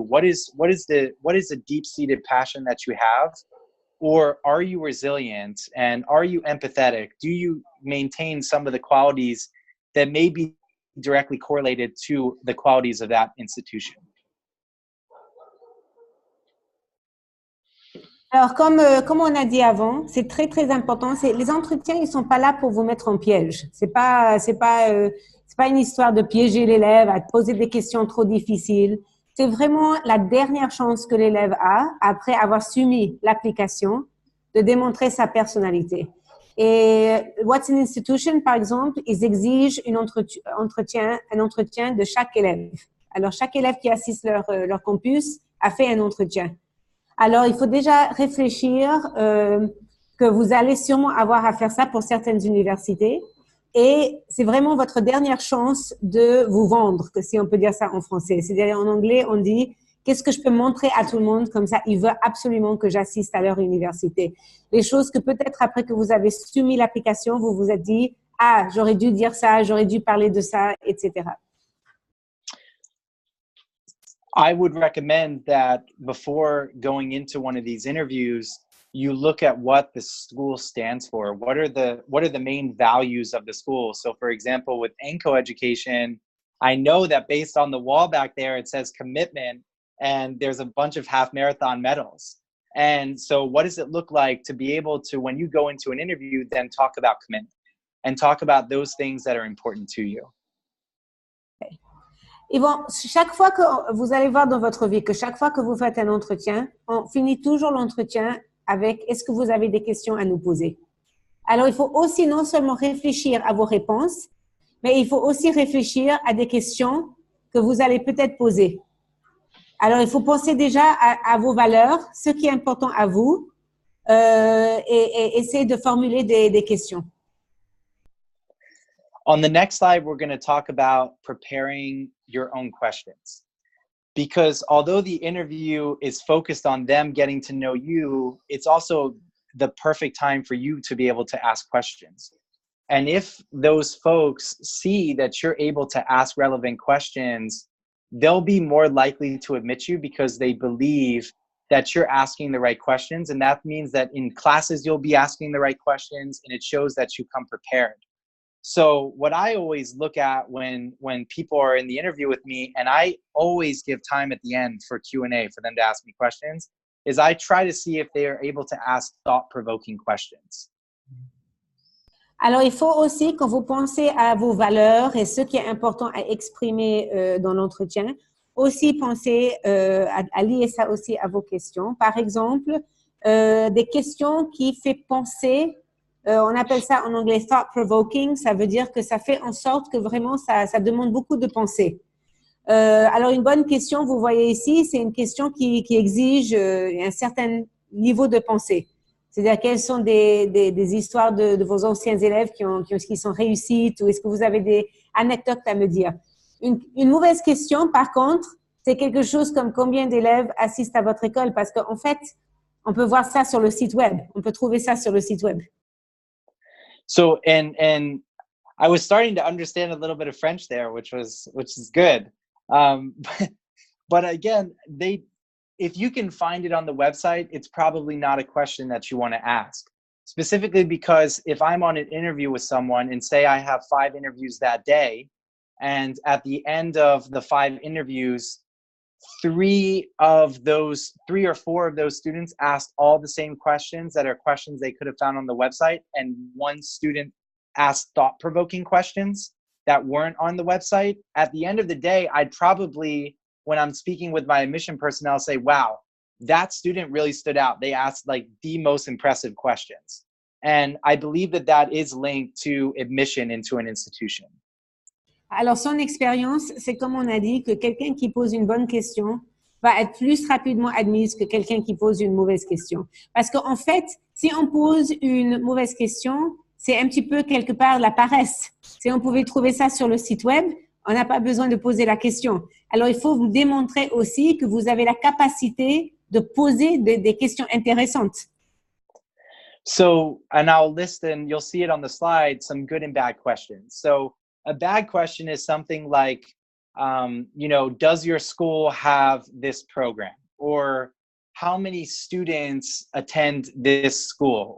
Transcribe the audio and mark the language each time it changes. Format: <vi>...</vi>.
<en>What is the deep-seated passion that you have? Or are you resilient, and are you empathetic? Do you maintain some of the qualities that may be directly correlated to the qualities of that institution?</en> <fr>Alors, comme on a dit avant, c'est très, très important. Les entretiens, ils sont pas là pour vous mettre en piège. C'est pas une histoire de piéger l'élève, à poser des questions trop difficiles. C'est vraiment la dernière chance que l'élève a, après avoir soumis l'application, de démontrer sa personnalité. Et Watson Institution, par exemple, ils exigent un entretien de chaque élève. Alors, chaque élève qui assiste leur campus a fait un entretien. Alors, il faut déjà réfléchir que vous allez sûrement avoir à faire ça pour certaines universités. Et c'est vraiment votre dernière chance de vous vendre, que si on peut dire ça en français. C'est-à-dire, en anglais, on dit, qu'est-ce que je peux montrer à tout le monde? Comme ça, ils veulent absolument que j'assiste à leur université. Les choses que peut-être après que vous avez soumis l'application, vous vous êtes dit, ah, j'aurais dû dire ça, j'aurais dû parler de ça, etc.</fr> <en>I would recommend that before going into one of these interviews, you look at what the school stands for. What are the main values of the school? So for example, with ANCO Education, I know that based on the wall back there, it says commitment, and there's a bunch of half marathon medals. And so what does it look like to be able to, when you go into an interview, then talk about commitment and talk about those things that are important to you?</en> <fr>Et bon, chaque fois que vous allez voir dans votre vie que chaque fois que vous faites un entretien, on finit toujours l'entretien avec « Est-ce que vous avez des questions à nous poser ?» Alors, il faut aussi non seulement réfléchir à vos réponses, mais il faut aussi réfléchir à des questions que vous allez peut-être poser. Alors, il faut penser déjà à vos valeurs, ce qui est important à vous, et essayer de formuler des questions.</fr> <en>On the next slide, we're going to talk about preparing your own questions. Because although the interview is focused on them getting to know you, it's also the perfect time for you to be able to ask questions. And if those folks see that you're able to ask relevant questions, they'll be more likely to admit you because they believe that you're asking the right questions. And that means that in classes, you'll be asking the right questions, and it shows that you come prepared. So what I always look at when people are in the interview with me, and I always give time at the end for Q&A for them to ask me questions, is I try to see if they are able to ask thought-provoking questions.</en> <fr>Alors, il faut aussi, quand vous pensez à vos valeurs et ce qui est important à exprimer dans l'entretien, aussi penser à lier ça aussi à vos questions. Par exemple, des questions qui font penser, on appelle ça en anglais thought-provoking, ça veut dire que ça fait en sorte que vraiment ça demande beaucoup de pensée. Alors, une bonne question, vous voyez ici, c'est une question qui exige un certain niveau de pensée. C'est-à-dire, quelles sont des histoires de vos anciens élèves qui sont réussites, ou est-ce que vous avez des anecdotes à me dire? Une mauvaise question, par contre, c'est quelque chose comme combien d'élèves assistent à votre école, parce qu'en fait, on peut voir ça sur le site web. On peut trouver ça sur le site web.</fr> <en>So, and I was starting to understand a little bit of French there, which is good. But again, if you can find it on the website, it's probably not a question that you want to ask. Specifically because if I'm on an interview with someone and say I have 5 interviews that day, and at the end of the 5 interviews, 3 or 4 of those students asked all the same questions that are questions they could have found on the website, and 1 student asked thought-provoking questions that weren't on the website, at the end of the day, I'd probably, when I'm speaking with my admission personnel, say, wow, that student really stood out. They asked like the most impressive questions. And I believe that is linked to admission into an institution.</en> <fr>Alors, son expérience, c'est comme on a dit, que quelqu'un qui pose une bonne question va être plus rapidement admise que quelqu'un qui pose une mauvaise question. Parce qu'en fait, si on pose une mauvaise question, c'est un petit peu quelque part la paresse. Si on pouvait trouver ça sur le site web, on n'a pas besoin de poser la question. Alors, il faut vous démontrer aussi que vous avez la capacité de poser des questions intéressantes.</fr> <en>So, and I'll list, and you'll see it on the slide, some good and bad questions. So, a bad question is something like, does your school have this program? Or how many students attend this school?</en>